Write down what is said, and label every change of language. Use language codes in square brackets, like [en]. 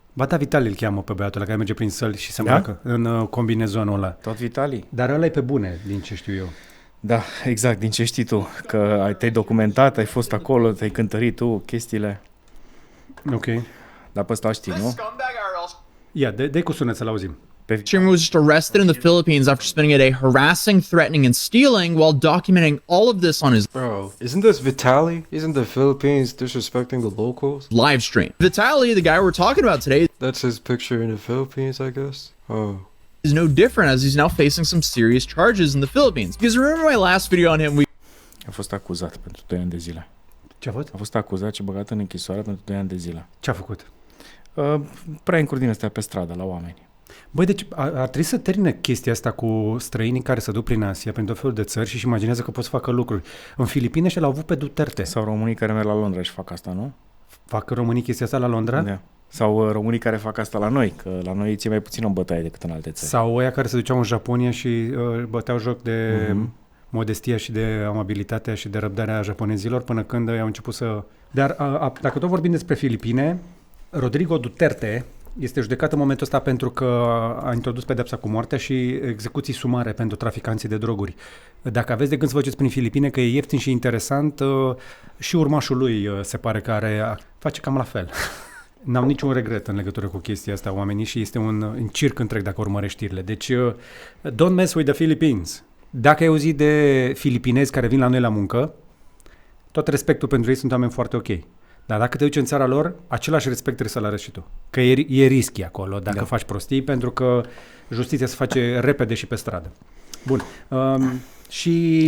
[ro] Ba da, Vitali îl cheamă pe băiatul ăla care merge prin săli și se îmbracă în combinezonul ăla. Tot Vitali? Dar ăla e pe bune, din ce știu eu. Da, exact, din ce știi tu, că te-ai documentat, ai fost acolo, te-ai cântărit tu chestiile. Ok. Dar pe ăsta știi, nu? Ia, dă-i cu sunet să-l auzim. [en] Chairman was just arrested in the Philippines after spending a day harassing, threatening, and stealing while documenting all of this on his Bro, isn't this Vitaly? Isn't the Philippines disrespecting the locals? live stream. Vitaly, the guy we're talking about today, That's his picture in the Philippines, I guess. Oh. is no different as he's now facing some serious charges in the Philippines. Because remember my last video on him, [ro] A fost acuzat pentru 2 ani de zile. Ce a fost? A fost acuzat și băgat în închisoare pentru 2 ani de zile. Ce a făcut? Prank-uri din astea pe stradă, la oameni. Băi, deci ar trebui să termine chestia asta cu străinii care se duc prin Asia, prin tot felul de țări și imaginează că pot să facă lucruri. În Filipine și l-au avut pe Duterte. Sau românii care merg la Londra și fac asta, nu? Fac românii chestia asta la Londra? Da. Sau românii care fac asta la noi, că la noi ție mai puțin o bătaie decât în alte țări. Sau ăia care se duceau în Japonia și băteau joc de modestia și de amabilitatea și de răbdarea japonezilor până când au început să... Dar dacă tot vorbim despre Filipine, Rodrigo Duterte este judecat în momentul ăsta pentru că a introdus pedepsa cu moartea și execuții sumare pentru traficanții de droguri. Dacă aveți de gând să vă duceți prin Filipine, că e ieftin și interesant, și urmașul lui se pare că face cam la fel. N-au niciun regret în legătură cu chestia asta oamenii și este un circ întreg dacă urmărești știrile. Deci, [en] don't mess with the Philippines. [ro] Dacă ai auzit de filipinezi care vin la noi la muncă, tot respectul pentru ei, sunt oameni foarte ok. Dar dacă te duci în țara lor, același respect trebuie să-l arăți și tu. Că e risky acolo dacă faci prostii, pentru că justiția se face repede și pe stradă. Bun. Și...